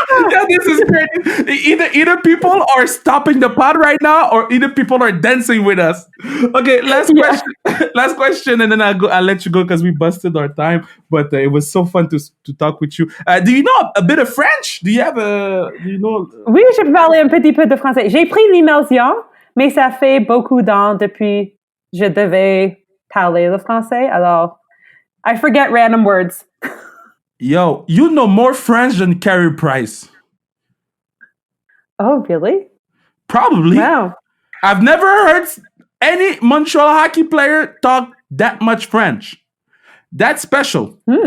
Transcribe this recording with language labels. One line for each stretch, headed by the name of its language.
English: Yeah, this is great. Either people are stopping the pod right now, or either people are dancing with us. Okay, last question. Last question, and then I'll let you go because we busted our time. But it was so fun to talk with you. Do you know a bit of French? Do you know?
French: Oui, je peux parler un petit peu de français. J'ai pris l'immersion, mais ça fait beaucoup d'ans depuis je devais parler le français.
English: Alors, I forget random words. Yo, you know more French than Carey Price. Oh, really? Probably. Wow. I've never heard any Montreal hockey player talk that much French. That's special.